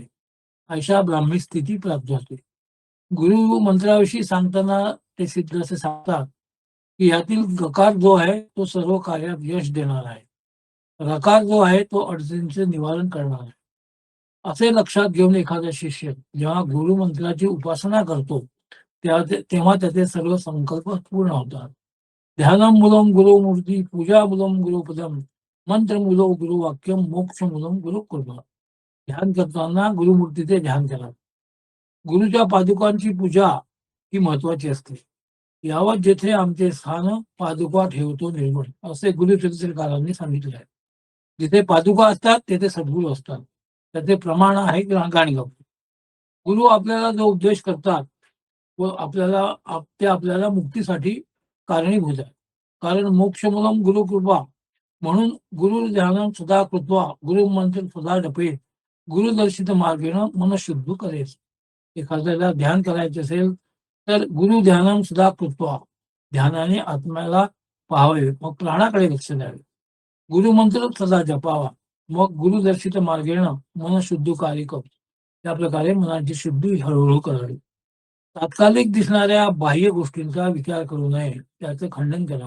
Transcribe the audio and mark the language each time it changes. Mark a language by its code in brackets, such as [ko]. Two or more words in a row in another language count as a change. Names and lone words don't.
[mr] अशा ब्राह्मी स्थिती प्राप्त होते. गुरु मंत्राविषयी सांगताना ते सिद्ध असे सांगतात, की यातील गकार जो आहे तो सर्व कार्यात यश देणार आहे. रकार जो आहे तो अडचणींचे निवारण करणार आहे. असे लक्षात घेऊन एखादा शिष्य जेव्हा गुरुमंत्राची उपासना करतो, तेव्हा त्याचे सर्व संकल्प पूर्ण होतात. [sa] ध्यानम मूलम गुरुमूर्ती, पूजा मूलम गुरुपदम, मंत्र मूलो गुरुवाक्यम, मोक्ष मूलम गुरुकृपा. [mr] ध्यान करताना गुरुमूर्तीचे ध्यान करा. गुरुच्या पादुकांची पूजा ही महत्वाची असते. यावत जेथे आमचे स्थान पादुका ठेवतो निर्मळ, असे गुरुचरित्रकारांनी सांगितले आहे. जिथे पादुका असतात तेथे सद्गुरू असतात. त्याचे प्रमाण आहे गाणगापूर. गुरु आपल्याला जो उपदेश करतात व ते आपल्याला मुक्तीसाठी कारणीभूत आहे. कारण [sa] मोक्षमूलम गुरुकृपा. म्हणून गुरु ध्यानं सदा कृत्वा, गुरु मंत्र सदा जपे, गुरुदर्शित मार्गेण मन शुद्ध करेस. [mr] एखाद्याला ध्यान करायचे असेल तर [sa] गुरु ध्यानं सदा कृत्वा, [mr] ध्यानाने आत्म्याला पाहावे, मग प्राणाकडे लक्ष द्यावे. गुरुमंत्र सदा जपावा, मग [sa] गुरुदर्शित मार्गेण मन शुद्ध कारिक. [mr] त्या प्रकारे मनाची शुद्धी हळूहळू करावी. तात्कालिक दिसणाऱ्या बाह्य गोष्टींचा विचार करू नये, त्याचे खंडन करावे.